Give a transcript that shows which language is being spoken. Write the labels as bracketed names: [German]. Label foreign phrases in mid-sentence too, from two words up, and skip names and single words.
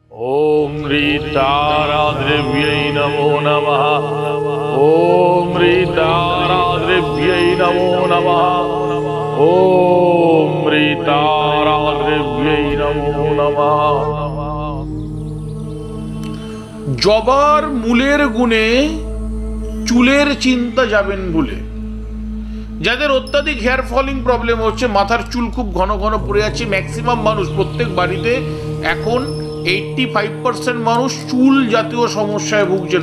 [Sanskrit] ओम ह्रीताराद्रव्यै नमो नमः। ओम ह्रीताराद्रव्यै नमो नमः। ओम ह्रीताराद्रव्यै नमो नमः। [Bangla] জবার মূলের গুণে চুলের চিন্তা যাবেন ভুলে। যাদের অত্যাধিক [English] hair falling problem [Bangla] হচ্ছে, মাথার চুল খুব ঘন ঘন পড়ে যাচ্ছে, ম্যাক্সিমাম মানুষ প্রত্যেক বাড়িতে এখন 85% মানুষ চুল জাতীয় সমস্যায় ভুগছেন।